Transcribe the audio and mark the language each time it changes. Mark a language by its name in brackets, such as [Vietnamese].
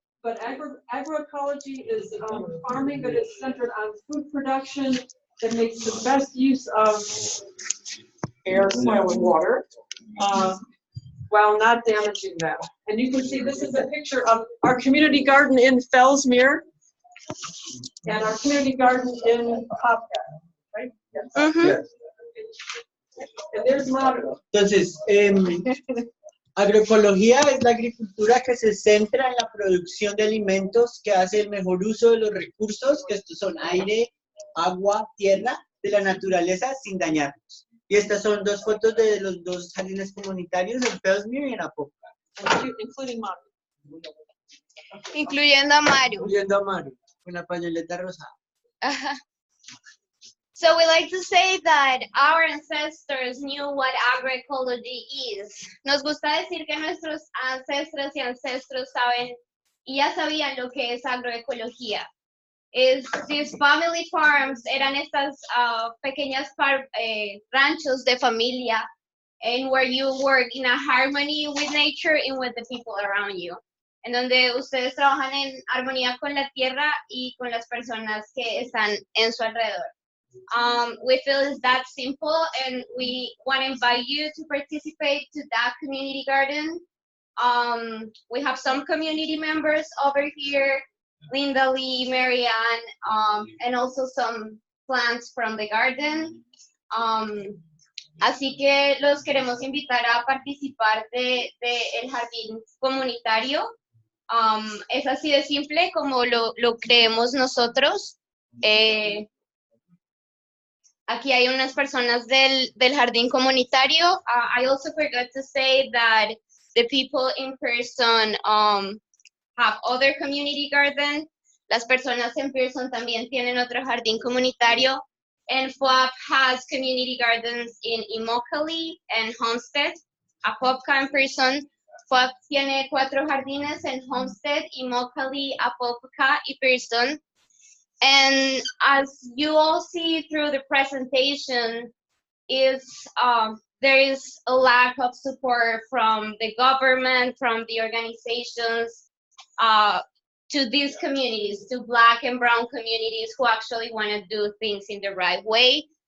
[English] But agroecology is farming that is centered on food production that makes the best use of air, soil, and water, while not damaging them. And you can see this is a picture of our community garden in Fellsmere and our community garden in Apopka, right? Yes. Mm-hmm. And there's model. [Spanish] Entonces, agroecología es la agricultura que se centra en la producción de alimentos que hace el mejor uso de los recursos, que estos son aire, agua, tierra, de la naturaleza sin dañarlos. Y estas son 2 fotos de los 2 jardines comunitarios en Fellsmere y en Apopka. [English] Including Mario. [Spanish] Incluyendo a Mario. Incluyendo a Mario, con la pañoleta rosada. [English] So we like to say that our ancestors knew what agroecology is. [Spanish] Nos gusta decir que nuestros ancestros y ancestros saben y ya sabían lo que es agroecología. [English] These family farms [Spanish] eran estas pequeñas ranchos de familia, [English] and where you work in a harmony with nature and with the people around you. [Spanish] En donde ustedes trabajan en armonía con la tierra y con las personas que están en su alrededor. [English] We feel it's that simple, and we want to invite you to participate to that community garden. We have some community members over here, Linda Lee, Marianne, and also some plants from the garden. [Spanish] Así que los queremos invitar a participar de el jardín comunitario. Es así de simple como lo creemos nosotros. Aquí hay unas personas del Jardín Comunitario. [English] I also forgot to say that the people in person have other community garden. [Spanish] Las personas en person también tienen otro jardín comunitario. [English] And FOAP has community gardens in Immokalee and Homestead. [Spanish] Apopka in person. FOAP tiene 4 jardines en Homestead, Immokalee, Apopka y Pearson. [English] And as you all see through the presentation, there is a lack of support from the government, from the organizations, to these communities, to Black and Brown communities who actually want to do things in the right way.